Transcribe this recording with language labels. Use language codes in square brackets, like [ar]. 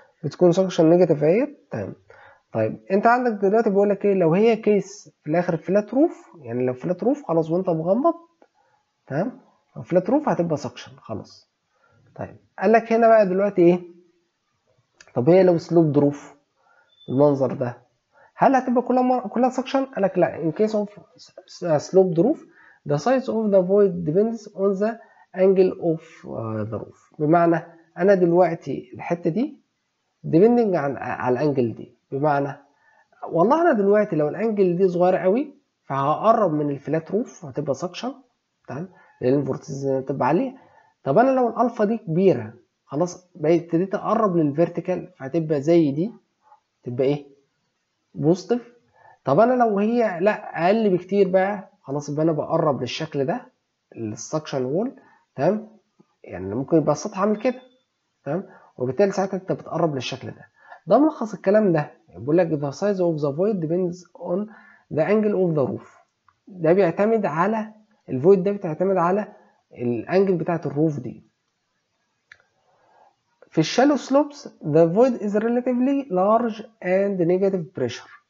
[ar] بتكون سكشن نيجاتيف اهيت. تمام. طيب انت عندك دلوقتي بيقول لك ايه، لو هي كيس في الاخر فلات روف، يعني لو فلات روف خلاص وانت مغمض. تمام. لو فلات روف هتبقى سكشن خلاص. طيب قال لك هنا بقى دلوقتي ايه، طب هي لو سلوب دروف المنظر ده هل هتبقى كلها سكشن؟ قال لك لا. [en] in case of slope roof the size of the void depends on the angle of the roof. [ar] بمعنى انا دلوقتي الحته دي depending على الانجل دي، بمعنى والله انا دلوقتي لو الانجل دي صغيره قوي فهقرب من الفلات روف هتبقى سكشن. تمام. لان الفورتيز تبقى عاليه. طب انا لو الالفا دي كبيره خلاص بقيت ابتديت اقرب للفيرتيكال فهتبقى زي دي، تبقى ايه بوزيتيف. طب انا لو هي لا اقل بكتير بقى خلاص يبقى انا بقرب للشكل ده السكشن وول. تمام. يعني ممكن يبقى السطح عامل كده. تمام. وبالتالي ساعتها انت بتقرب للشكل ده. ده ملخص الكلام ده. بيقول لك [en] the size of the void depends on the angle of the roof. [ar] ده بيعتمد على الفويد، ده بتعتمد على الانجل بتاعت الروف دي. في الشالو [en] slopes the void is relatively large and negative pressure.